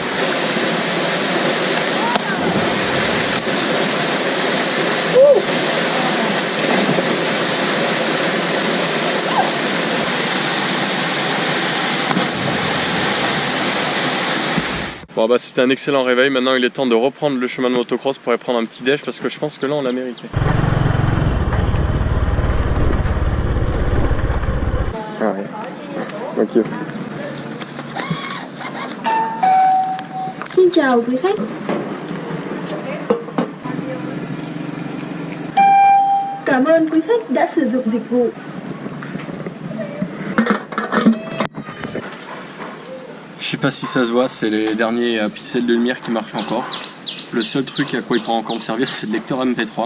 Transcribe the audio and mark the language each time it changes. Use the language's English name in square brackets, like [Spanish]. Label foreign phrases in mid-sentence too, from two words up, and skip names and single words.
[French] Bon bah c'était un excellent réveil, maintenant il est temps de reprendre le chemin de motocross pour aller prendre un petit déj parce que je pense que là on l'a mérité. Ah ouais. Ok. [Vietnamese] Xin chào quý khách. Cảm ơn quý khách đã sử dụng dịch vụ. [French] Je sais pas si ça se voit, c'est les derniers pixels de lumière qui marchent encore. Le seul truc à quoi il pourra encore me servir, c'est le lecteur MP3.